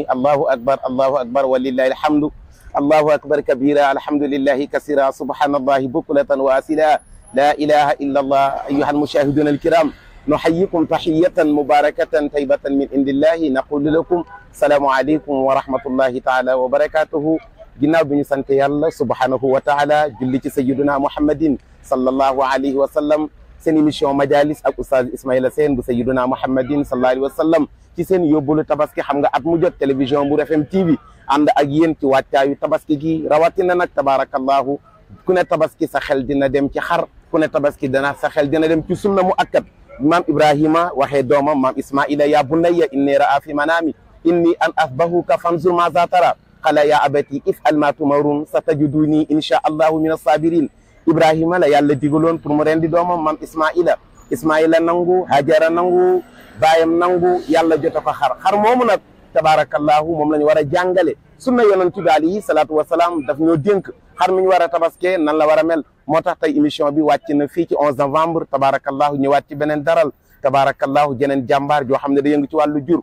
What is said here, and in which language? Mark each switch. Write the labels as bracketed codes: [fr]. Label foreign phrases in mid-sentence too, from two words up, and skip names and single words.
[ar] الله أكبر الله أكبر ولله الحمد. الله أكبر كبيرا الحمد لله كثيرا سبحان الله بكرة وأصيلا. لا إله إلا الله. أيها المشاهدون الكرام نحييكم تحية مباركة طيبة من عند الله نقول لكم السلام عليكم ورحمة الله تعالى وبركاته. [wo] ginnaaw bi ñu sant yàlla [ar] سبحانه وتعالى [wo] julli ci [ar] سيدنا محمد صلى الله عليه وسلم [wo] seen émission majalis ak oustaz Ismaïla Sène bu [ar] سيدنا محمد صلى الله عليه وسلم [wo] ci seen yóbbulu tabaski xam nga at mu jot télévision bu FM TV ànd ak yéen ci wàccaayu tabaski gi rawatina nag tabarakallahu ku ne tabaski sa xel dina dem ci xar ku ne tabaski dana sa xel dina dem ci sunna mu akkat maam Ibrahima waxee doomam maam Ismaïla [ar] يا بني إني رأى في منامي إني أن أصبحك فانظر ماذا ترى قال يا أبتي افعل ما تؤمرون ستجدني إن شاء الله من الصابرين. [wo] Ibrahima la yàlla digaloon pour mu rendi doomam maam Ismaïla nangu Hajara nangu baayam nangu yàlla jota ko xar moomu nag tabarakallahu moom la ñu war a jàngale sunna yonent bi [ar] عليه الصلاة والسلام [wo] daf ñoo dénk xar mi ñu war a tabaske nan la war a mel moo tax tey émission bi wàcc na fii ci 11 novembre tabarakallahu ñëwaat ci beneen daral tabarakallahu jeneen jàmbaar joo xam ne da yëngu ci wàllu jur.